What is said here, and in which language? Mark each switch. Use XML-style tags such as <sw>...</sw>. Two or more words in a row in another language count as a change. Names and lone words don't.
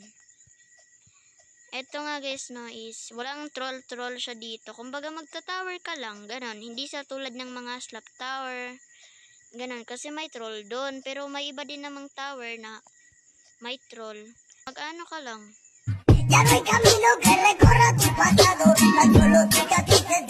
<tl>Eto nga guys, no, is walang troll siya dito. Kumbaga magta-tower ka lang, ganon. Hindi sa tulad ng mga</tl> <en>slap tower,</en> <tl>ganon. Kasi may troll doon. Pero may iba din namang tower na may troll. Mag-ano ka lang.</tl> <es>Ya no hay camino que recorra tu pasado, tan solo te</es>